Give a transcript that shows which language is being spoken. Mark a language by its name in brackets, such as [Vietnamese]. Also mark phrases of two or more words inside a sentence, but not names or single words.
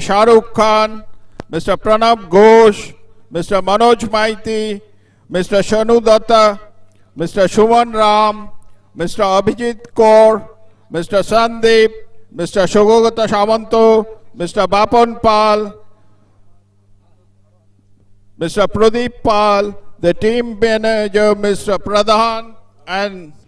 [English] Shahrukh Khan, Mr. Pranab Ghosh, Mr. Manoj Maiti, Mr. Shanu Datta, Mr. Shuman Ram, Mr. Abhijit Kaur, Mr. Sandeep, Mr. Shogogata Shamanto, Mr. Bapon Pal, Mr. Pradeep Pal, the team manager, Mr. Pradhan, and